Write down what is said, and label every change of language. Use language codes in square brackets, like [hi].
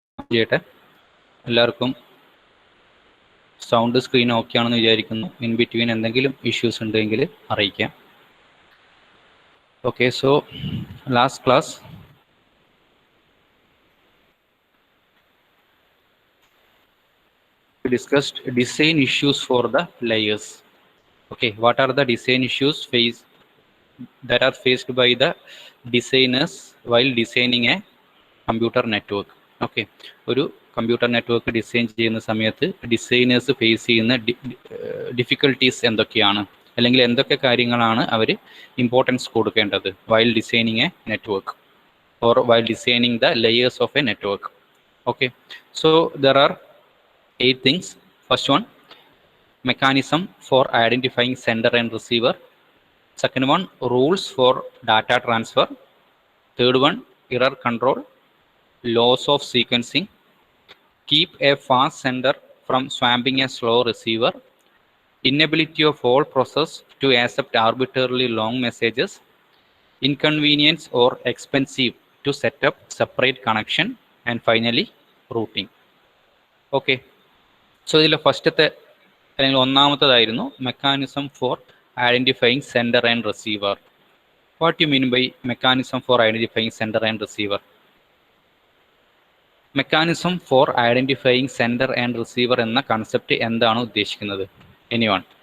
[ml] ചെയ്യട്ടെ. എല്ലാവർക്കും sound screen okay ആണെന്ന് വിചാരിക്കുന്നു. ഇൻ ബിറ്റ്വീൻ എന്തെങ്കിലും ഇഷ്യൂസ് ഉണ്ടെങ്കിൽ അറിയിക്കാം. [en] Okay, so last class we discussed design issues for the layers. Okay, what are the design issues that are faced by the designers while designing a computer network? [ml] Okay, ഒരു computer network design ചെയ്യുന്ന സമയത്ത് designers face ചെയ്യുന്ന difficulties എന്തൊക്കെയാണ്, അല്ലെങ്കിൽ എന്തൊക്കെ കാര്യങ്ങളാണ് അവർ importance കൊടുക്കേണ്ടത് [en] while designing a network [ml] or while designing the layers of A network. [en] Okay, so there are 8 things. First one, mechanism for identifying sender and receiver. Second one, rules for data transfer. Third one, error control, laws of sequencing, keep a fast sender from swamping a slow receiver, inability of all process to accept arbitrarily long messages, inconvenience or expensive to set up separate connection, and finally routing. Okay, so [ml] ഇതിൽ ഫസ്റ്റത്തെ അല്ലെങ്കിൽ ഒന്നാമത്തേതായിരുന്നു [en] Mechanism for identifying sender and receiver. What you mean by mechanism for identifying sender and receiver? Mechanism for identifying sender and receiver [ml] എന്ന concept എന്താണ് ഉദ്ദേശിക്കുന്നത്? [en] Anyone?